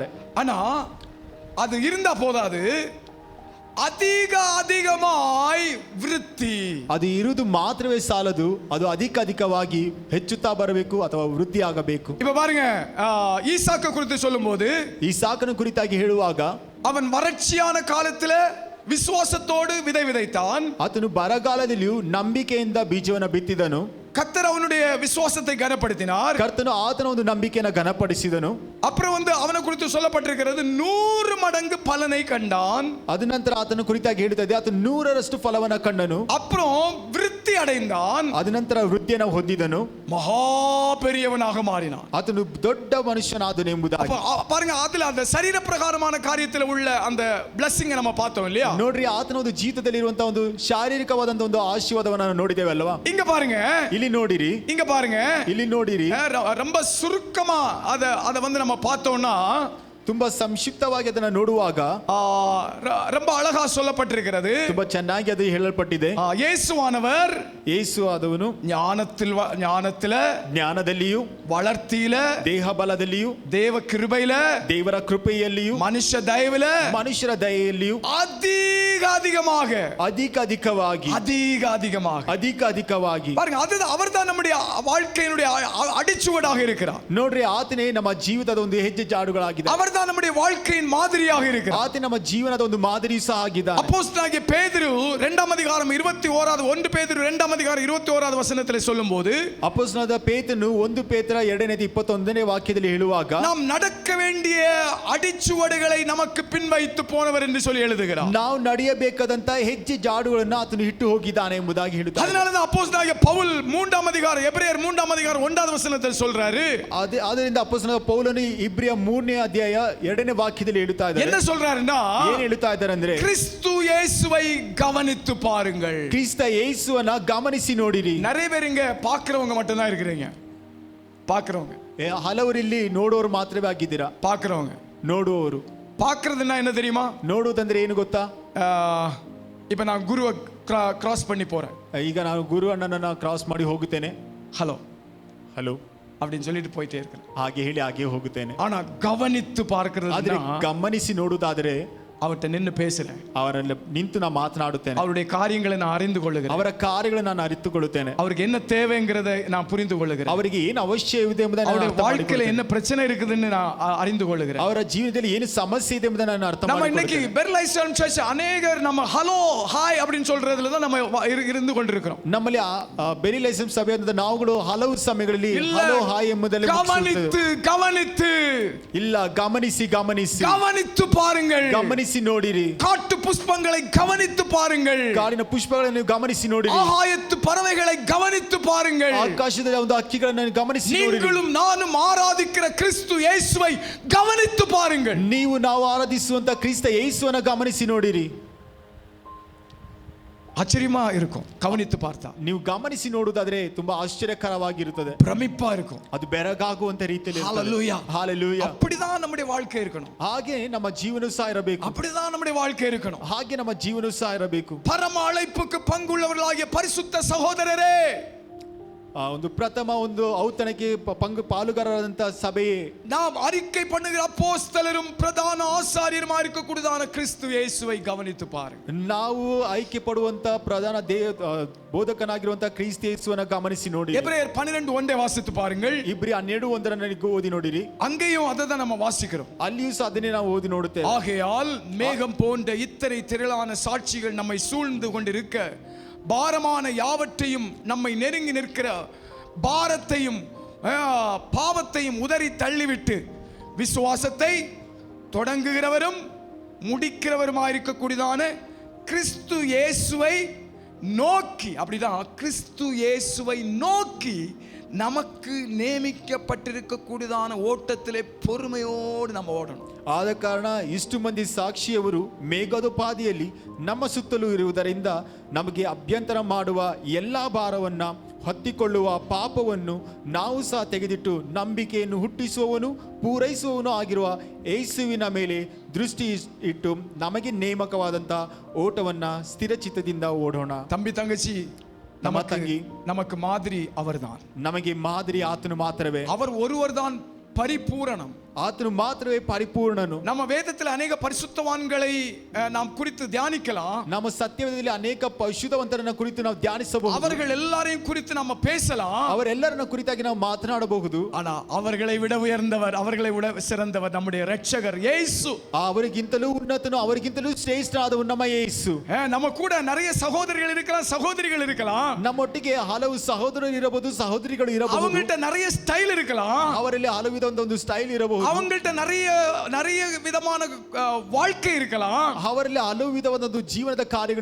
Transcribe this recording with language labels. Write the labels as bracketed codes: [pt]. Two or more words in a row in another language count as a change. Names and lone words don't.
[ta] ஆனா அது இருந்தா போதாது, அதிகமாய் விருத்தி. [kn] ಅದು ಇರುವುದು ಮಾತ್ರವೇ ಸಾಲದು, ಅದು ಅಧಿಕವಾಗಿ ಹೆಚ್ಚುತ್ತಾ ಬರಬೇಕು ಅಥವಾ ವೃದ್ಧಿ ಆಗಬೇಕು. [ta] இப்ப பாருங்க, ஈசாக்கு குறித்து சொல்லும்போது, [kn] ಈಸಾಕನ ಕುರಿತಾಗಿ ಹೇಳುವಾಗ, [ta] அவன் வறட்சியான காலத்துல விசுவாசத்தோடு விதை விதைத்தான். [kn] ಆತನು ಬರಗಾಲದಲ್ಲಿಯೂ ನಂಬಿಕೆಯಿಂದ ಬೀಜವನ್ನು ಬಿತ್ತಿದನು. [ta] கர்த்தர் அவனுடைய விசுவாசத்தை கனப்படுத்தினார். [kn] ಕರ್ತನು ಆತನ ಒಂದು ನಂಬಿಕೆಯನ್ನು ಘನಪಡಿಸಿದನು. [ta] அப்புறம் அவனை குறித்து சொல்லப்பட்டிருக்கிறது 100 மடங்கு பலனை கண்டான். [kn] ಅದ ನಂತರ ಆತನ ಕುರಿತಾಗಿ ಹೇಳುತ್ತದೆ, ಆತನು 100ರಷ್ಟು ಫಲವನ್ನು ಕಂಡನು. [ta] அப்புறம் விருத்தி அடைந்தான். [kn] ಅದ ನಂತರ ವೃದ್ಧಿಯನ್ನು ಹೊಂದಿದನು. [ta] மகா பெரியவனாக மாறினான். [kn] ಆತನು ದೊಡ್ಡ ಮನುಷ್ಯನಾದನು ಎಂಬುದಾಗಿ. [ta] பாருங்க, அதுல அந்த சரீர பிரகாரமான காரியத்தில் உள்ள அந்த blessing நம்ம பார்த்தோம் இல்லையா? [kn] ನೋಡ್ರಿ, ಆತನ ಒಂದು ಜೀವಿತದಲ್ಲಿ ಇರುವಂತ ಒಂದು ಶಾರೀರಿಕವಾದಂತ ಒಂದು ಆಶೀರ್ವಾದವನ್ನು ನೋಡಿದ್ದೇವೆ ಅಲ್ವಾ? [ta] இங்க பாருங்க, [kn] ಇಲ್ಲಿ ನೋಡಿರಿ, [ta] இங்க பாருங்க, [kn] ಇಲ್ಲಿ ನೋಡಿರಿ. [ta] ரொம்ப சுருக்கமா அத நம்ம பார்த்தோம்னா, [kn] ತುಂಬಾ ಸಂಕ್ಷಿಪ್ತವಾಗಿ ಅದನ್ನ ನೋಡುವಾಗ [ta] ரொம்ப அழகா சொல்லப்பட்டிருக்கிறது. [kn] ತುಂಬಾ ಚೆನ್ನಾಗಿ ಅದು ಹೇಳಲ್ಪಟ್ಟಿದೆ. [ta] இயேசுவானவர், [kn] ಯೇಸು ಆದವನು ಜ್ಞಾನದಲ್ಲಿಯೂ [ta] வளர்த்தியில, [kn] ದೇಹ ಬಲದಲ್ಲಿಯೂ [ta] தேவ கிருபையில, [kn] ದೇವರ ಕೃಪೆಯಲ್ಲಿಯೂ [ta] மனுஷ தயவுல, [kn] ಮನುಷ್ಯರ ದಯೆಯಲ್ಲಿಯೂ ಅಧಿಕವಾಗಿ [ta] பாருங்க, அதுதான் அவர்தான் நம்முடைய வாழ்க்கையினுடைய அடிச்சுவடாக இருக்கிறார். [kn] ನೋಡ್ರಿ, ಆತನೇ ನಮ್ಮ ಜೀವಿತದ ಒಂದು ಹೆಜ್ಜೆ ಜಾಡುಗಳಾಗಿದೆ. [ta] அவர்தான் நம்முடைய வாழ்க்கையின் மாதிரியாக இருக்கிறார். [kn] ಆತನೇ ನಮ್ಮ ಜೀವನದ ಒಂದು ಮಾದರಿ ಸಹ ಆಗಿದ್ದಾನೆ. [ta] அப்போஸ்தலனாகிய பேதுரு 2 அதிகாரம் 21வது 1 பேதுரு 2 அதிகாரம் 21வது வசனத்தில் சொல்லும்போது, [kn] ಅಪೊಸ್ತಲನಾದ ಪೇತ್ರನು 1 ಪೇತ್ರ 2:21ನೇ ವಾಕ್ಯದಲ್ಲಿ ಹೇಳುವಾಗ, [ta] நாம் நடக்க வேண்டிய அடிச்சுவடுகளை நமக்கு பின் வைத்து போனவர் என்று சொல்லி எழுதுகிறார். [kn] ನಾವು ನಡೆಯಬೇಕಾದಂತ ಹೆಜ್ಜೆ ಜಾಡುಗಳನ್ನು ಆತನು ಇಟ್ಟು ಹೋಗಿದ್ದಾನೆ ಎಂಬುದಾಗಿ ಹೇಳುತ್ತಾನೆ. [ta] அதனால தான் அப்போஸ்தலனாகிய பவுல் 3 அதிகாரம் எபிரேயர் 3 அதிகாரம் 1வது வசனத்தில் சொல்றாரு. [kn] ಅದರಿಂದ ಅಪೊಸ್ತಲನಾದ ಪೌಲನು ಇಬ್ರಿಯ 3ನೇ ಅಧ್ಯಾಯ 2ನೇ ವಾಕ್ಯದಲ್ಲಿ ಹೇಳುತ್ತಾ ಇದ್ದಾರೆ. [ta] என்ன சொல்றாருன்னா, [kn] ಏನು ಹೇಳುತ್ತಾ ಇದ್ದಾರೆ ಅಂದ್ರೆ, [ta] கிறிஸ்து இயேசுவை கவனித்து பாருங்கள். [kn] ಕ್ರಿಸ್ತ ಯೇಸುವನ್ನ ಗಮನಿಸಿ ನೋಡಿರಿ. [ta] நிறைய பேர் இங்க பாக்குறவங்க மட்டும் தான் இருக்கிறீங்க. பாக்குறவங்க, [kn] ಹಲವರು ಇಲ್ಲಿ ನೋಡುವವರು ಮಾತ್ರವೇ ಆಗಿದ್ದೀರಾ. [ta] பாக்குறவங்க, [kn] ನೋಡುವವರು. [ta] பாக்குறதுன்னா என்ன தெரியுமா? [kn] ನೋಡುವುದಂದ್ರೆ ಏನು ಗೊತ್ತಾ? [ta] இப்போ நான் குருவை கிராஸ் பண்ணி போறேன். [kn] ಈಗ ನಾನು ಗುರು ಅಣ್ಣನನ್ನ ಕ್ರಾಸ್ ಮಾಡಿ ಹೋಗುತ್ತೇನೆ. [ta] ஹலோ [kn] ಹಲೋ [ta] அப்படின்னு சொல்லிட்டு போயிட்டே இருக்கேன். [kn] ಹಾಗೆ ಹೇಳಿ ಹಾಗೆ ಹೋಗುತ್ತೇನೆ. [ta] ஆனா கவனித்து பார்க்கிறது, [kn] ಆದ್ರೆ ಗಮನಿಸಿ ನೋಡುವುದಾದರೆ [ta] அவர்கிட்ட நின்னு பேசுறேன், [kn] ಅವರಲ್ಲಿ ನಿಂತು ನಾನು ಮಾತನಾಡುತ್ತೇನೆ, [ta] அவருடைய காரியங்களை நான் அறிந்து கொள்ளுகிறேன், [kn] ಅವರ ಕಾರ್ಯಗಳನ್ನು ನಾನು ಅರಿತುಕೊಳ್ಳುತ್ತೇನೆ, [ta] அவருக்கு என்ன தேவைங்கிறதை நான் புரிந்து கொள்ளுகிறேன், [kn] ಅವರಿಗೆ ಏನು ಅವಶ್ಯವಿದೆ ಎಂಬುದನ್ನು [ta] அவருடைய வாழ்க்கையில என்ன பிரச்சனை இருக்குதுன்னு நான் அறிந்து கொள்ளுகிறேன், [kn] ಅವರ ಜೀವನದಲ್ಲಿ ಏನು ಸಮಸ್ಯೆ ಇದೆ ಎಂಬುದನ್ನು ನಾನು ಅರ್ಥ [ta] நம்ம இன்னைக்கு [kn] ಮಾಡಿಕೊಳ್ಳುತ್ತೇನೆ. [ta] பெர் [en] life style church [ta] அநேகர் நம்ம [en] hello hi [ta] அப்படின்னு சொல்றதுல தான் நம்ம இருந்து கொண்டிருக்கிறோம். [kn] ನಮ್ಮಲ್ಲಿ ಬೆರಿ ಲೈಸೆನ್ಸ್ ಸಭೆ ಅಂತ ನಾವುಗಳು ಹಲವು ಸಮಯಗಳಲ್ಲಿ [en] hello hi [kn] ಎಂಬುದರಲ್ಲಿ [ta] கவனித்து கவனித்து [kn] ಇಲ್ಲ ಗಮನಿಸಿ ಗಮನಿಸಿ [ta] கவனித்து பாருங்கள், [kn] ಗಮನಿಸಿ ನೋಡಿರಿ, [ta] காட்டு புஷ்பங்களை கவனித்து பாருங்கள், [kn] ಕಾಡಿನ ಪುಷ್ಪಗಳನ್ನು ಗಮನಿಸಿ ನೋಡಿರಿ, [ta] ஆகாயத்து பறவைகளை கவனித்து பாருங்கள், [kn] ಆಕಾಶದ ಒಂದು ಹಕ್ಕಿಗಳನ್ನು ಗಮನಿಸಿ ನೋಡಿರಿ, [ta] நீங்களும் நானும் ஆராதிக்கிற கிறிஸ்து இயேசுவை கவனித்து பாருங்கள். [kn] ನೀವು ನಾವು ಆರಾಧಿಸುವಂತ ಕ್ರಿಸ್ತ ಯೇಸುವನ್ನು ಗಮನಿಸಿ ನೋಡಿರಿ. [ta] ஆச்சரியமா இருக்கும் கவனித்து பார்த்தா, [kn] ನೀವು ಗಮನಿಸಿ ನೋಡುವುದಾದ್ರೆ ತುಂಬಾ ಆಶ್ಚರ್ಯಕರವಾಗಿರುತ್ತದೆ, [ta] பிரமிப்பா இருக்கும், [kn] ಅದು ಬೆರಗಾಗುವಂತ ರೀತಿಯಲ್ಲಿ ಇರುತ್ತದೆ. [ta] ஹalleluya [kn] ಹಾಲೆಲೂಯಾ. [ta] அப்படிதான் நம்முடைய வாழ்க்கை இருக்கணும், [kn] ಹಾಗೆ ನಮ್ಮ ಜೀವನ ಸಹ ಇರಬೇಕು, [ta] அப்படிதான் நம்முடைய வாழ்க்கை இருக்கணும். [kn] ಹಾಗೆ ನಮ್ಮ ಜೀವನ ಸಹ ಇರಬೇಕು. [ta] பரம அழைப்புக்கு பங்குள்ளவர்களாகிய பரிசுத்த சகோதரரே, [kn] ಒಂದು ಪ್ರಥಮ ಒಂದು ಔತಣಕ್ಕೆ ಪಾಲುಗಾರರಾದಂತ ಸಭೆಯೇ, [ta] நாம் அறிக்கை பண்ணுகிற அப்போஸ்தலரும் பிரதான ஆசாரியருமா இருக்கக்கூடியதான கிறிஸ்து இயேசுவை கவனித்து பாருங்கள். [kn] ನಾವು ಆಯ್ಕೆ ಪಡುವಂತ ಪ್ರಧಾನ ಬೋಧಕನಾಗಿರುವಂತ ಕ್ರಿಸ್ತ ಯೇಸುವನ್ನು ಗಮನಿಸಿ ನೋಡಿ. [ta] எபிரேயர் 12:1 வாசித்து பாருங்கள். [kn] ಇಬ್ರಿ 12:1 ಓದಿ ನೋಡಿರಿ. [ta] அங்கேயும் அதை தான் நம்ம வாசிக்கிறோம். [kn] ಅಲ್ಲಿಯೂ ಸಹ ಅದನ್ನೇ ನಾವು ಓದಿ ನೋಡುತ್ತೇವೆ. [ta] ஆகையால் மேகம் போன்ற இத்தனை திரளான சாட்சிகள் நம்மை சூழ்ந்து கொண்டிருக்க, பாரமான யாவற்றையும் நம்மை நெருங்கி நிற்கிற பாரத்தையும் பாவத்தையும் உதறி தள்ளிவிட்டு விசுவாசத்தை தொடங்குகிறவரும் முடிக்கிறவருமாயிருக்கக்கூடியதான கிறிஸ்து இயேசுவை நோக்கி, அப்படிதான் கிறிஸ்து இயேசுவை நோக்கி நமக்கு ನೇಮಿக்கப்பட்டிருக்கக்கூடியதான ஓட்டத்திலே பொறுமையோடு நம்ம ஓடணும். [kn] ಆದ ಕಾರಣ ಇಷ್ಟು ಮಂದಿ ಸಾಕ್ಷಿಯವರು ಮೇಘೋಪಾದಿಯಲ್ಲಿ ನಮ್ಮ ಸುತ್ತಲೂ ಇರುವುದರಿಂದ ನಮಗೆ ಅಭ್ಯಂತರ ಮಾಡುವ ಎಲ್ಲಾ ಭಾರವನ್ನ ಹೊತ್ತಿಕೊಳ್ಳುವ ಪಾಪವನ್ನು ನಾವು ಸಹ ತೆಗೆದಿಟ್ಟು ನಂಬಿಕೆಯನ್ನು ಹುಟ್ಟಿಸುವವನು ಪೂರೈಸುವವನು ಆಗಿರುವ ಯೇಸುವಿನ ಮೇಲೆ ದೃಷ್ಟಿ ಇಟ್ಟು ನಮಗೆ ನೇಮಕವಾದಂತ ಓಟವನ್ನ ಸ್ಥಿರಚಿತ್ತದಿಂದ ಓಡೋಣ. [ta] தம்பி தங்கச்சி, [kn] ನಮ್ಮ ತಂಗಿ, [ta] நமக்கு மாதிரி அவர்தான், [kn] ನಮಗೆ ಮಾದರಿ ಆತನು ಮಾತ್ರವೇ, [ta] அவர் ஒருவர் தான் பரிபூரணம், [kn] ಆತನು ಮಾತ್ರವೇ ಪರಿಪೂರ್ಣನು. [ta] நம்ம வேதத்தில் [kn] ಅನೇಕ ಪರಿಶುದ್ಧವಾன்களை [ta] நாம் குறித்து தியானிக்கலாம், [kn] ನಮ್ಮ ಸತ್ಯವೇದದಲ್ಲಿ ಅನೇಕ ಪರಿಶುದ್ಧವಂತರನ್ನ ಕುರಿತು ನಾವು ಧ್ಯಾನಿಸಬಹುದು, [ta] அவர்கள் எல்லாரையும் குறித்து நம்ம பேசலாம், [kn] ಅವರೆಲ್ಲರನ್ನ ಕುರಿತಾಗಿ ನಾವು ಮಾತನಾಡಬಹುದು. [ta] ஆனா அவர்களை விட உயர்ந்தவர், அவர்களை விட சிறந்தவர் நம்முடைய இரட்சகர் இயேசு. [kn] ಅವರಿಗಿಂತಲೂ ಉನ್ನತನು, ಅವರಿಗಿಂತಲೂ ಶ್ರೇಷ್ಠನಾದವನು ನಮ್ಮ ಯೇಸು. [ta] நம்ம கூட நிறைய சகோதரர்கள் இருக்கலாம், சகோதரிகள் இருக்கலாம், [kn] ನಮ್ಮೊಟ್ಟಿಗೆ ಹಲವು ಸಹೋದರರು ಇರಬಹುದು, ಸಹೋದರಿಗಳು ಇರಬಹುದು, [ta] அவங்கள்ட்ட நிறைய ಸ್ಟೈಲ್ இருக்கலாம், [kn] ಅವರಲ್ಲಿ ಹಲವು ವಿಧವಾದ ಒಂದು ಸ್ಟೈಲ್ ಇರಬಹುದು, [ta] அவங்கள்ட்ட நிறைய விதமான வாழ்க்கை இருக்கலாம், [kn] ಅವರಲ್ಲಿ ಹಲವು ವಿಧವಾದ ಒಂದು ಜೀವನದ ಕಾರ್ಯಗಳು